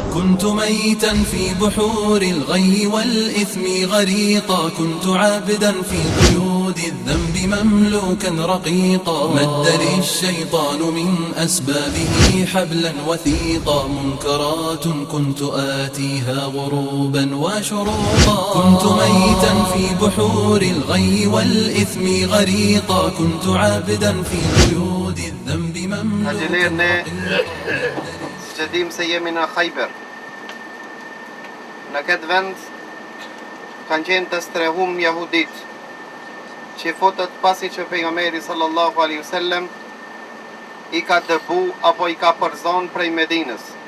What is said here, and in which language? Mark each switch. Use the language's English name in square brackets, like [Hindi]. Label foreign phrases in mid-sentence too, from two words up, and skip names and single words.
[Arabic] كنت ميتا في بحور الغي والإثم غريقا كنت عابدا في قيود الذنب مملوكا رقيقا مد لي الشيطان من أسبابه حبلا وثيقا منكرات كنت آتيها غروبا وشروقا كنت ميتا في بحور الغي والإثم غريقا كنت عابدا في قيود الذنب مملوكا [Albanian] që dim se jemi në Khajber. Në këtë vend kanë qenë të strehum jahudit, që fotët pasi që pejgamberi [Arabic] صلى الله عليه وسلم [Albanian] i ka dëbu apo i ka përzon prej Medinës.